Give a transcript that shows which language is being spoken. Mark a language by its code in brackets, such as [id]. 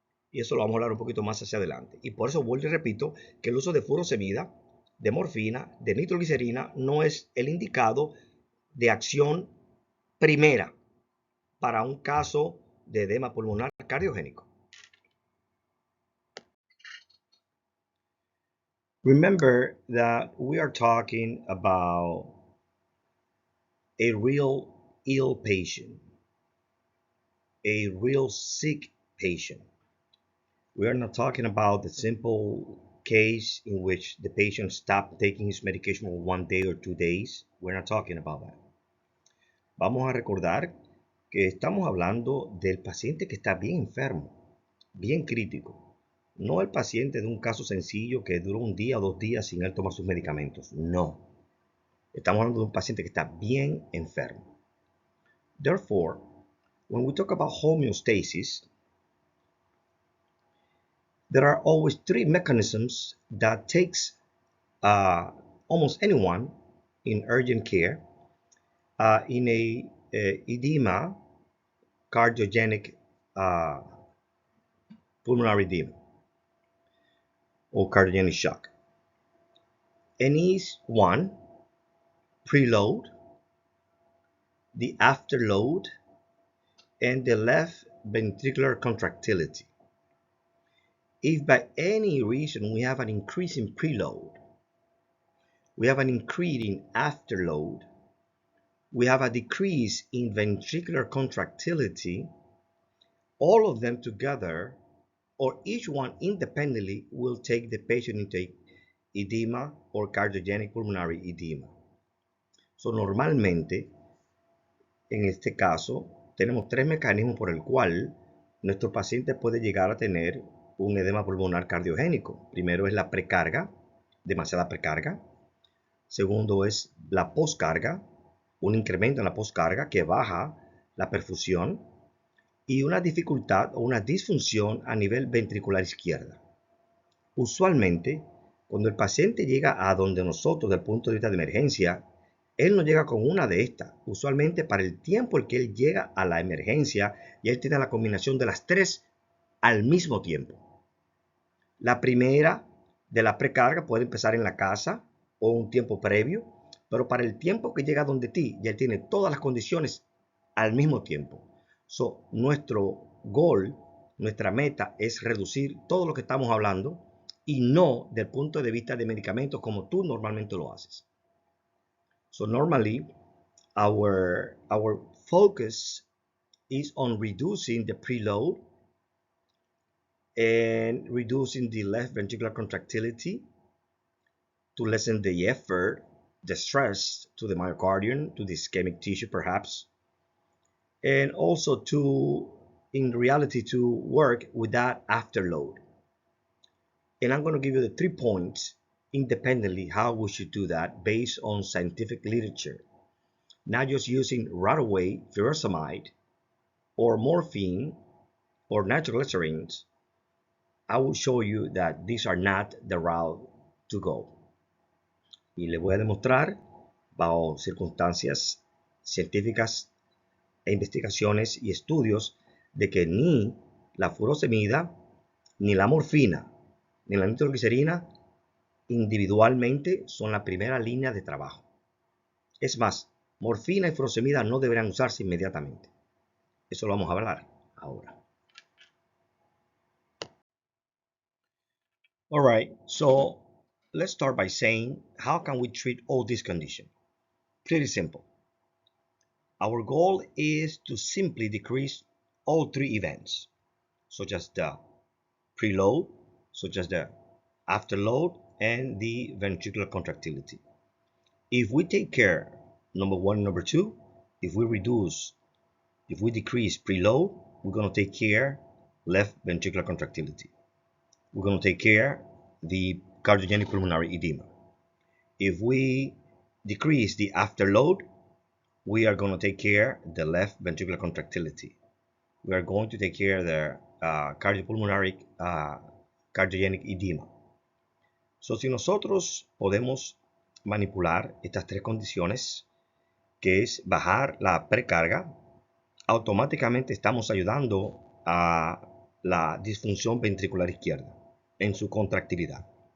[es] Y eso lo vamos a hablar un poquito más hacia adelante. Y por eso vuelvo y repito que el uso de furosemida, de morfina, de nitroglicerina no es el indicado de acción primera para un caso de edema pulmonar cardiogénico. [en] Remember that we are talking about a real ill patient, a real sick patient. We are not talking about the simple case in which the patient stopped taking his medication for 1 day or 2 days. We're not talking about that. [es] Vamos a recordar que estamos hablando del paciente que está bien enfermo, bien crítico. No el paciente de un caso sencillo que duró 1 día o 2 días sin él tomar sus medicamentos. No. Estamos hablando de un paciente que está bien enfermo. [en] Therefore, when we talk about homeostasis, There are always three mechanisms that takes almost anyone in urgent care in a edema, cardiogenic pulmonary edema or cardiogenic shock. And is one, preload, the afterload, and the left ventricular contractility. If by any reason we have an increase in preload, we have an increase in afterload, we have a decrease in ventricular contractility, all of them together or each one independently will take the patient into edema or cardiogenic pulmonary edema. So [es] normalmente, en este caso, tenemos tres mecanismos por el cual nuestro paciente puede llegar a tener un edema pulmonar cardiogénico. Primero es la precarga, demasiada precarga. Segundo es la poscarga, un incremento en la poscarga que baja la perfusión. Y una dificultad o una disfunción a nivel ventricular izquierda. Usualmente, cuando el paciente llega a donde nosotros, desde el punto de vista de emergencia, él no llega con una de estas. Usualmente, para el tiempo en que él llega a la emergencia, y él tiene la combinación de las tres al mismo tiempo. La primera de la precarga puede empezar en la casa o un tiempo previo, pero para el tiempo que llega donde ti, ya él tiene todas las condiciones al mismo tiempo. [en] So, [es] nuestro [en] goal, [es] nuestra meta es reducir todo lo que estamos hablando y no del punto de vista de medicamentos como tú normalmente lo haces. [en] So normally, our focus is on reducing the preload and reducing the left ventricular contractility to lessen the effort, the stress to the myocardium, to the ischemic tissue perhaps, and also to, in reality, to work with that afterload. And I'm going to give you the 3 points independently how we should do that based on scientific literature. Not just using right away furosemide or morphine or nitroglycerines. I will show you that these are not the route to go. [es] Y les voy a demostrar bajo circunstancias científicas e investigaciones y estudios de que ni la furosemida, ni la morfina, ni la nitroglicerina individualmente son la primera línea de trabajo. Es más, morfina y furosemida no deberán usarse inmediatamente. Eso lo vamos a hablar ahora. [en] All right, so let's start by saying, how can we treat all these conditions? Pretty simple. Our goal is to simply decrease all three events, such as the preload, such as the afterload, and the ventricular contractility. If we take care, number one, number two, if we decrease preload, we're going to take care left ventricular contractility. We're going to take care the cardiogenic pulmonary edema. If we decrease the afterload, we are going to take care the left ventricular contractility. We are going to take care the cardiopulmonary cardiogenic edema. So, [es] si nosotros podemos manipular estas tres condiciones, que es bajar la precarga, automáticamente estamos ayudando a la disfunción ventricular izquierda en su contractilidad.